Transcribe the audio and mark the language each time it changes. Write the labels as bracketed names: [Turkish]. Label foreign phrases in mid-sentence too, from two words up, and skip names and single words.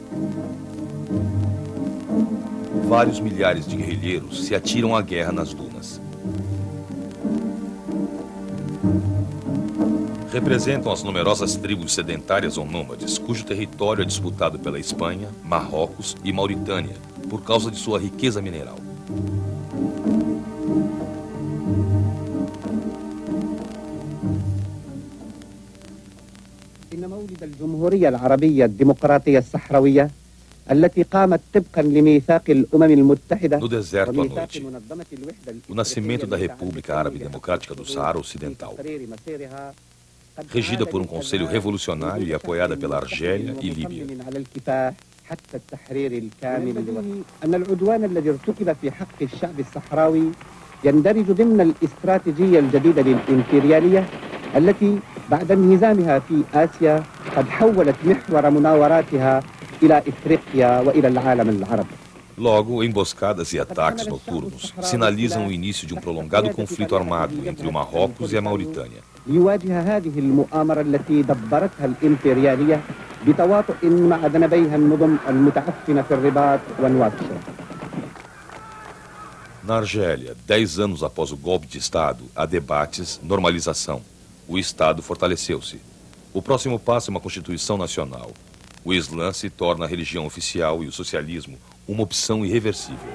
[Portuguese] Vários milhares de guerrilheiros se atiram à guerra nas dunas. Representam as numerosas tribos sedentárias ou nômades, cujo território é disputado pela Espanha, Marrocos e Mauritânia, por causa de sua riqueza mineral. [Arabic] إن مولد الجمهورية العربية الديمقراطية الصحراوية التي قامت طبقا لميثاق الأمم المتحدة. [Portuguese] No deserto à noite, o nascimento da República Árabe Democrática do Saara Ocidental, regida por um conselho revolucionário e apoiada pela Argélia e Líbia. [Arabic] حتى التحرير الكامل أن العدوان الذي ارتكب في حق الشعب الصحراوي يندرج ضمن الاستراتيجية الجديدة للإمبريالية التي بعد انهزامها في آسيا قد حولت محور مناوراتها إلى إفريقيا وإلى العالم العربي. [Portuguese] Logo, emboscadas e ataques noturnos sinalizam o início de um prolongado conflito armado entre o Marrocos e a Mauritânia. [Arabic] ليواجه هذه المؤامرة التي دبرتها الإمبريالية بتواطؤ مع ذنبيها النظم المتعفنة في الرباط ونواكشوط. [Portuguese] Na Argélia, 10 anos após o golpe de Estado, há debates, normalização. O Estado fortaleceu-se. O próximo passo é uma Constituição Nacional. O Islã se torna a religião oficial e o socialismo uma opção irreversível.